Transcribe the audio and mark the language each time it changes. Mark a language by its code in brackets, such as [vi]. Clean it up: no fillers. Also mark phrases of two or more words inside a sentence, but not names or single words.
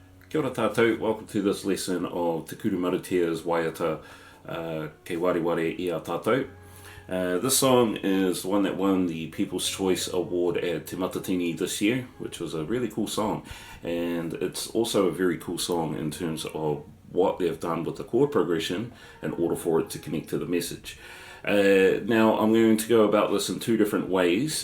[mi] Kia ora Tatou, [en] welcome to this lesson of Te Kuru Marutea's Waiata, Kei Wareware I a Tatou. This song is the one that won the People's Choice Award at Te Matatini this year, which was a really cool song. And it's also a very cool song in terms of what they've done with the chord progression in order for it to connect to the message. Now I'm going to go about this in two different ways.